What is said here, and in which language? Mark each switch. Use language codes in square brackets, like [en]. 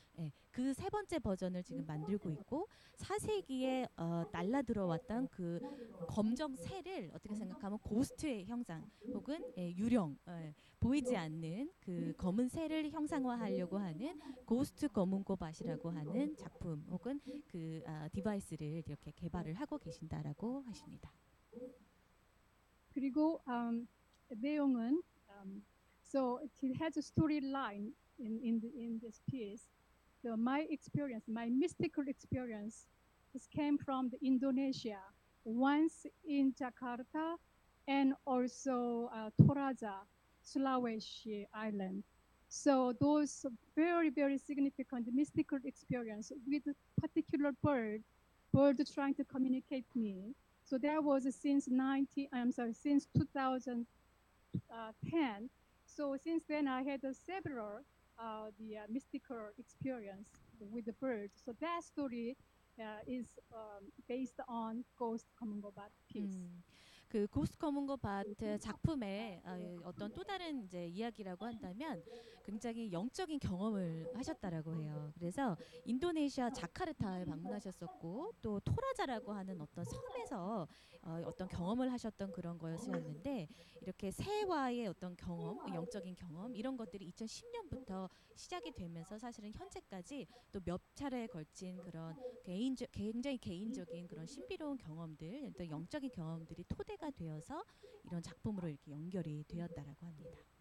[ko] 예, 그 세 번째 버전을 지금 만들고 있고 4세기에 날라 들어왔던 그 검정 새를 어떻게 생각하면 고스트의 형상 혹은 유령, 보이지 않는 그 검은 새를 형상화하려고 하는 고스트 검은고 밭이라고 하는 작품 혹은 그 디바이스를 이렇게 개발을 하고 계신다라고 하십니다. 그리고 내용은 [en] so it has a storyline in this piece. My experience, my mystical experience, this came from the Indonesia. Once in Jakarta and also Toraja, Sulawesi Island. So those very, very significant mystical experience with a particular bird trying to communicate me. So that was since 2010. So since then, I had several the mystical experience with the bird. So that story is based on Ghost 검은고 밭 piece. [ko] 그 고스트 검은고 밭 작품의 어떤 또 다른 이제 이야기라고 한다면 굉장히 영적인 경험을 하셨다라고 해요. 그래서 인도네시아 자카르타에 방문하셨었고 또 토라자라고 하는 어떤 섬에서 어떤 경험을 하셨던 그런 거였는데 이렇게 새와의 어떤 경험, 영적인 경험 이런 것들이 2010년부터 시작이 되면서 사실은 현재까지 또 몇 차례에 걸친 그런 굉장히 개인적인 그런 신비로운 경험들, 또 영적인 경험들이 토대가 되어서 이런 작품으로 이렇게 연결이 되었다라고 합니다.